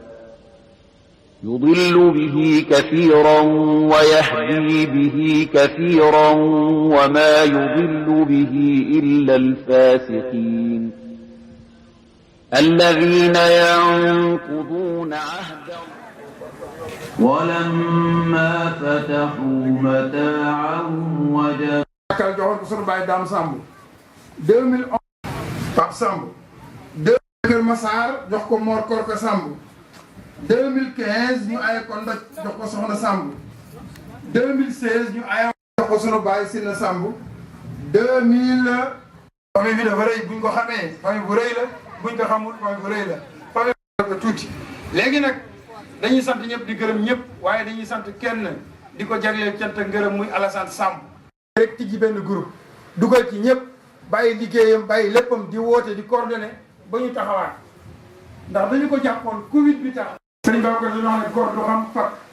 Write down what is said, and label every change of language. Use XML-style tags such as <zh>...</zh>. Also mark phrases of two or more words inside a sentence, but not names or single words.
<ar>يضل به كثيرا ويهدي به كثيرا وما يضل به إلا الفاسقين الذين ينقضون عهد ولما فتحوا متاعهم وجدوا</ar> <wo>kal joxoon ko sunu baay Dame Samb 2011 Pape Samb 2000 Kër Massar jox ko Mor Korka Samb 2015 ñu aye ko Ndoj jox ko Soxna Samb 2016 ñu aye jox ko sunu baay Sina Samb 2000 famille bi dafa rëy buñ ko xamee famille bu rëy la buñ ko xamul famille bu rëy la famille ko tuuti léegi nag dañuy sant ñëpp di gërëm ñëpp waaye dañuy sant kenn di ko jagleel cant ak ngërëm muy Alassane Samb rek tijji benn groupe dugal ci ñëpp bàyyi liggéeyam bàyyi léppam di woote di coordonné ba ñu taxawaat ndax dañu ko jàppoon Covid bi tax sëñ Babacar dañu wax ne góor du xam fak</wo>